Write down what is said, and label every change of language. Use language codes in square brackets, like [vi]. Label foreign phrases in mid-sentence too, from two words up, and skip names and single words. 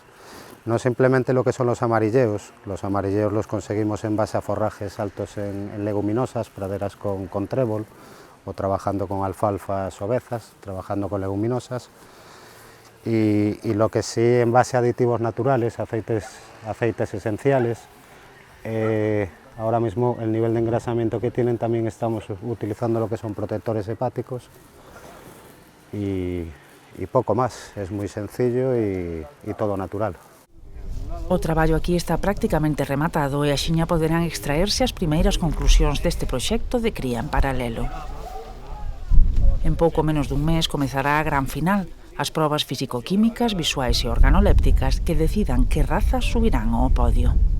[es] No simplemente lo que son los amarilleos los conseguimos en base a forrajes altos en leguminosas, praderas con trébol, o trabajando con alfalfas ovezas, trabajando con leguminosas, y lo que sí en base a aditivos naturales, aceites esenciales. Ahora mismo el nivel de engrasamiento que tienen también estamos utilizando lo que son protectores hepáticos y poco más, es muy sencillo y todo natural. [gl] O traballo aquí está prácticamente rematado e axiña poderán extraerse as primeiras conclusións deste proxecto de cría en paralelo. En pouco menos dun mes comezará a gran final, as probas físico-químicas, visuais e organolépticas que decidan que razas subirán ao podio.